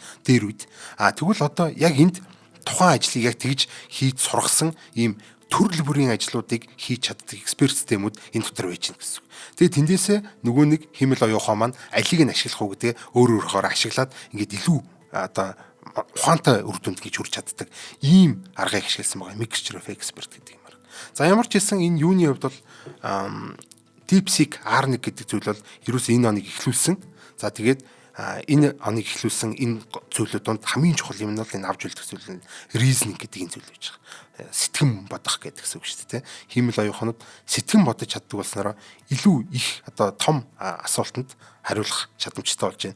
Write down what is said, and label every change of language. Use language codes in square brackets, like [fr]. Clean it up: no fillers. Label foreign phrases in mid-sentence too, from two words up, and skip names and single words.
[mn] Дээр үед тэгвэл одоо яг энд тухайн ажлыг яг тэгж хийж сургасан ийм төрөл бүрийн ажлуудыг хийж чаддаг эксперт системүүд энэ дотор байж гэнэ гэсэн үг. Тэгээд тэндээсээ нөгөө нэг хэмэл оюухан маань алийг нь ашиглах уу гэдэг өөрөөр ашиглаад ингээд илүү одоо ухаантай үр дүнд гэж хүрч чаддаг ийм аргыг ашигласан байгаа [en] mixture of expert [mn] гэдэг юм арга. За ямар ч хэлсэн энэ юуны хувьд бол DeepSeek R1 гэдэг зүйл бол ерөөсөө энэ оныг эхлүүлсэн. За тэгээд энэ оныг эхлүүлсэн энэ зүйлүүд донд хамгийн чухал юм нь бол энэ авж үлдэх зүйл нь reasoning гэдэг энэ зүйл байж байгаа. Сэтгэн бодох гэдэг үг шүү дээ. Хиймэл оюухнууд сэтгэн бодож чаддаг болсноор илүү их одоо том асуултанд хариулах чадамжтай болж байна.